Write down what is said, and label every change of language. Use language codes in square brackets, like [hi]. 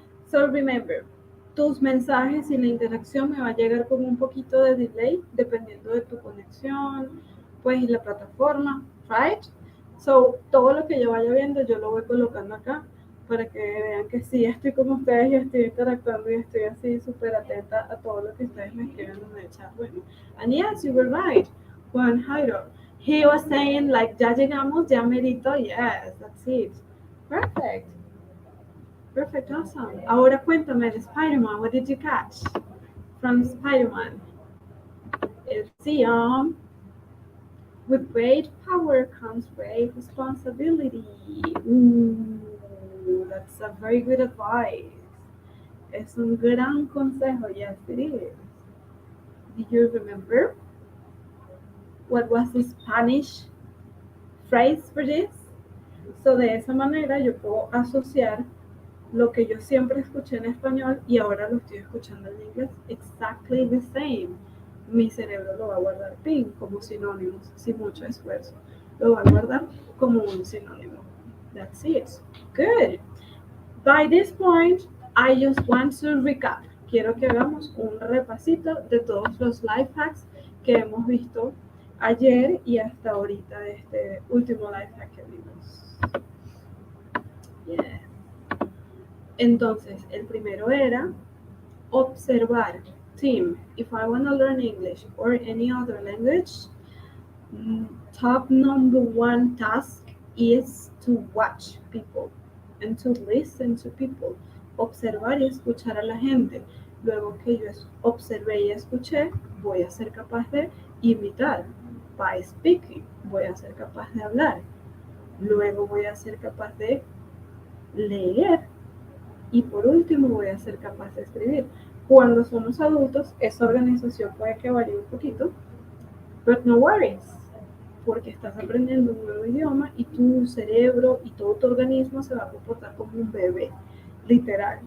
[en] So remember, [es] tus mensajes y la interacción me va a llegar con un poquito de delay, dependiendo de tu conexión, pues, y la plataforma, [en] right? [es] So, todo lo que yo vaya viendo, yo lo voy colocando acá, para que vean que sí estoy con ustedes y estoy interactuando y estoy así súper atenta a todo lo que ustedes me escriben en el chat. Bueno, [en] and yes, you were right, Juan Jairo. He was saying, like, [es] ya llegamos, ya merito, [en] yes, that's it. Perfect. Perfect, awesome. [es] Ahora cuéntame de [en] Spider-Man, what did you catch from Spider-Man? LCN. With great power comes great responsibility. Ooh, that's a very good advice. [es] Es un gran consejo, [en] yes it is. Do you remember what was the Spanish phrase for this? [es] So de esa manera yo puedo asociar lo que yo siempre escuché en español y ahora lo estoy escuchando en inglés. [en] Exactly the same. [es] Mi cerebro lo va a guardar ping como sinónimos, sin mucho esfuerzo. Lo va a guardar como un sinónimo. [en] That's it. Good. By this point, I just want to recap. [es] Quiero que hagamos un repasito de todos los life hacks que hemos visto ayer y hasta ahorita de este último life hack que vimos. [en] Yeah. [es] Entonces, el primero era observar. [en] Team, if I want to learn English or any other language, top number one task is to watch people and to listen to people. [es] Observar y escuchar a la gente. Luego que yo observé y escuché, voy a ser capaz de imitar. [en] By speaking, [es] voy a ser capaz de hablar. Luego voy a ser capaz de leer. Y por último voy a ser capaz de escribir. Cuando somos adultos, esa organización puede que varíe un poquito, [en] but no worries, [es] porque estás aprendiendo un nuevo idioma y tu cerebro y todo tu organismo se va a comportar como un bebé, literal.